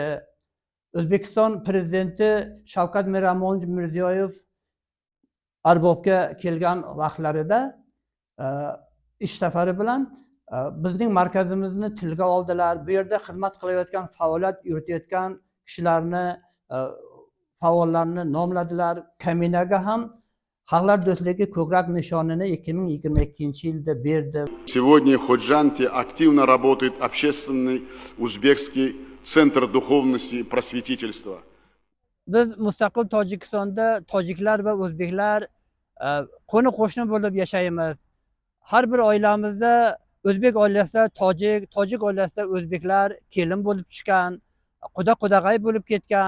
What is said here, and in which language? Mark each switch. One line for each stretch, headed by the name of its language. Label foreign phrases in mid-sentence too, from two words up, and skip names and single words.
Uzbek: O'zbekiston prezidenti Shavkat Miromonovich Mirziyoyev Arbobga kelgan vaqtlarida ish safari bilan bizning markazimizni tilga oldilar. Bu yerda xizmat qilayotgan, faoliyat yuritayotgan kishilarni, faollarni nomladilar. Kaminaga ham Xalqlar do'stligi ko'krak nishonini 2022-yilda berdi.
Russian: Сегодня в Ходжанте активно работает общественный узбекский центр духовности и просветительства.
Uzbek: Biz mustaqil Tojikistonda tojiklar va o'zbeklar qo'ni-qo'shni bo'lib yashaymiz. Har bir oilamizda o'zbek oilasida tojik, tojik oilasida o'zbeklar kelin bo'lib tushgan, quda-qudag'ay bo'lib ketgan.